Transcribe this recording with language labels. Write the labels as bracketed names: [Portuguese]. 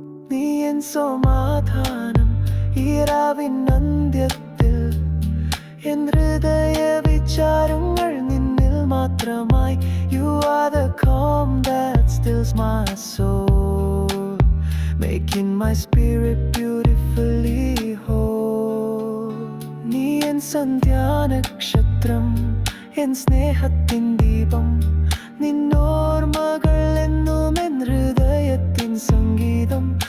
[Malayalam] നീ എൻ സമാധാനം ഈരാവിൻ അന്ത്യത്തിൽ, എൻ ഹൃദയ വിചാരങ്ങൾ നിന്നിൽ മാത്രമായി. [English] You are the calm that stills my soul, making my spirit beautifully whole. [Malayalam] നീ എൻ സന്ധ്യാനക്ഷത്രം, എൻ സ്നേഹത്തിൻ ദീപം, നിന്നോർമ്മകൾ എന്നും എൻ ഹൃദയത്തിൻ സംഗീതം.